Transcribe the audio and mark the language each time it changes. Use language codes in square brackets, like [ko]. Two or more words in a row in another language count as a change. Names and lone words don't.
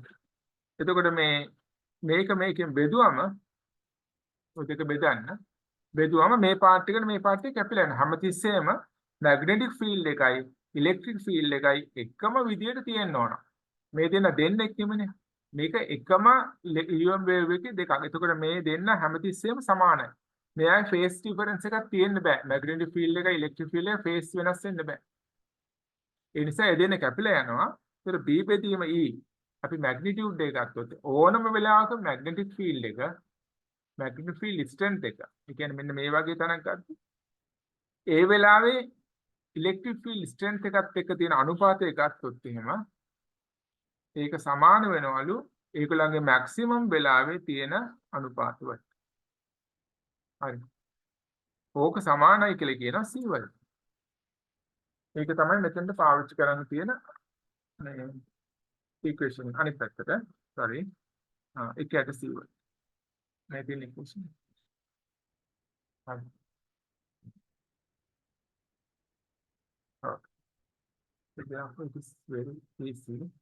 [si] එතකොට මේකෙන් බෙදුවම ඔය දෙක බෙදුවම මේ පාර්ට් එකට මේ පාර්ට් එක කැපිලා යනවා. හැමතිස්සෙම [en] magnetic field [si] එකයි [en] electric field [si] එකයි එකම විදියට තියෙන්න ඕන. මේ දෙන්න එක්කමනේ. මේක එකම [en] EM wave [si] එකේ දෙකක්. එතකොට මේ දෙන්න හැමතිස්සෙම සමානයි. මෙයාගේ [en] phase difference [si] එකක් තියෙන්න බෑ. [en] magnetic field [si] එකයි [en] electric field [si] එකයි phase වෙනස් වෙන්න බෑ. ඒ නිසා ඒ දෙන්න කැපිලා යනවා. ඒතර B බෙදීම E අපි magnitude එක ගත්තොත් ඕනම වෙලාවක [en] magnetic field [si] එක [en] magnetic field strength [si] එක. ඒ කියන්නේ මෙන්න මේ වගේ තැනක් ගත්තොත් ඒ වෙලාවේ [en] electric field strength [si] එකත් එක්ක තියෙන අනුපාතය ගත්තොත් එහෙම ඒක සමාන වෙනවලු ඒගොල්ලන්ගේ maximum වෙලාවේ තියෙන අනුපාතවලට. හරි. ඕක සමානයි කියලා කියනවා C වලට. ඒක තමයි මෙතෙන්ට පාවිච්චි කරන්න තියෙන මේ equation අනිත් පැත්තට. sorry. ඒකයට C වල. මේ තියෙන equation. හරි. [en] Okay. So therefore it is very easy.